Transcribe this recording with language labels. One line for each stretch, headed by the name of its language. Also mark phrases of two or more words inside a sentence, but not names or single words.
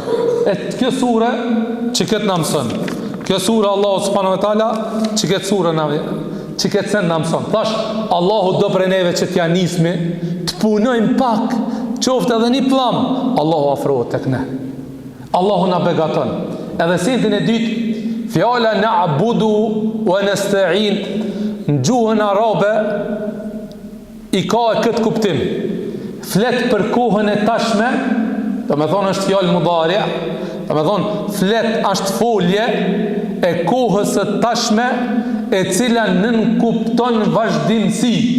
Albanian: E kjo sure që këtë na mëson. Kjo sure Allahu
Arabic: سبحانه وتعالى
Albanian: që këtë sure na që këtë sen na mëson. Thash Allahu do për neve që t'ja nismi, të punojmë pak, qoftë edhe një plam, Allahu afrohet tek ne. Allahu na begaton. Edhe sendin e dytë, fjala
Arabic: نعبد ونستعين
Albanian: në gjuhën arabe i ka e këtë kuptim. Flet për kohën e tashme, do me thonë është fjallë mudhari, do me thonë flet është folje e kohës e tashme e cila nën kupton vazhdimësi.